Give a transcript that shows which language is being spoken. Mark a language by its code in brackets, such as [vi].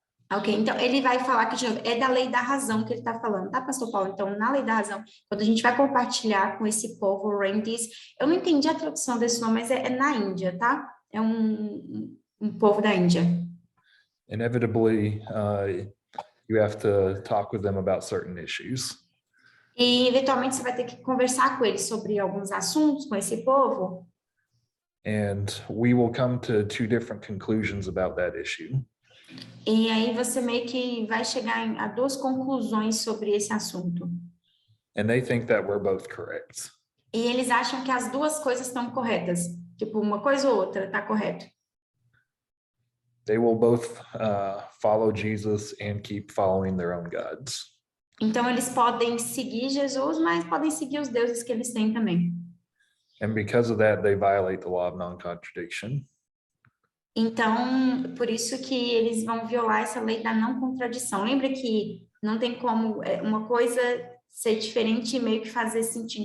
[pt] Ok, então ele vai falar que é da lei da razão que ele está falando, tá, pastor Paulo? Então, na lei da razão, quando a gente vai compartilhar com esse povo Rendis, eu não entendi a tradução desse nome, mas é na Índia, tá? É um povo da Índia. [en] inevitably, you have to talk with them about certain issues. [pt] E, eventualmente, você vai ter que conversar com eles sobre alguns assuntos, com esse povo. [en] And we will come to two different conclusions about that issue. [pt] E aí você meio que vai chegar a duas conclusões sobre esse assunto. [en] And they think that we're both correct. [pt] E eles acham que as duas coisas estão corretas. Tipo, uma coisa ou outra está correto. [en] They will both follow Jesus and keep following their own gods. [pt] Então, eles podem seguir Jesus, mas podem seguir os deuses que eles têm também. [en] And because of that, they violate the law of non-contradiction. [pt] Então, por isso que eles vão violar essa lei da não contradição. Lembra que não tem como uma coisa ser diferente e meio que fazer sentido.